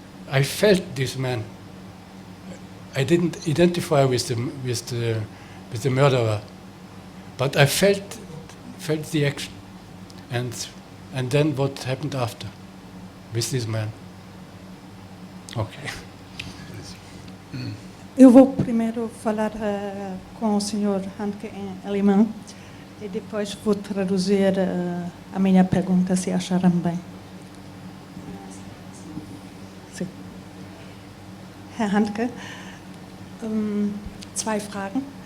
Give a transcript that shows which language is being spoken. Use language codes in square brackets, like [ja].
[en] I felt this man. I didn't identify with the murderer, but I felt the action, and then what happened after with this man. Okay. [pt] Eu vou primeiro falar com o Sr. Handke em alemão e depois vou traduzir a minha pergunta, se acharem bem. Sim. [de] Herr Handke, zwei Fragen.